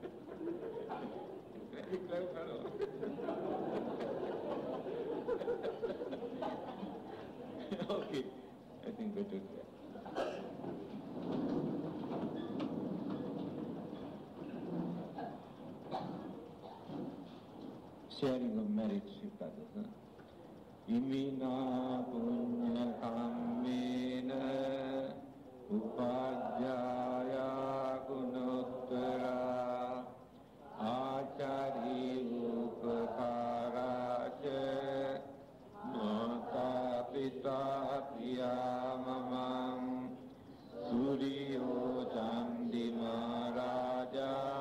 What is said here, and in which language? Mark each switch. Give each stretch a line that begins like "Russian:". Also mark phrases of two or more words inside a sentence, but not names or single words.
English: Very clever fellow. Okay, I think better. Sharing of marriage with others.
Pali: Imina punya kammena upajjaya gunottara acari upakaraca mata pita priyamamam suriyo candi maharaja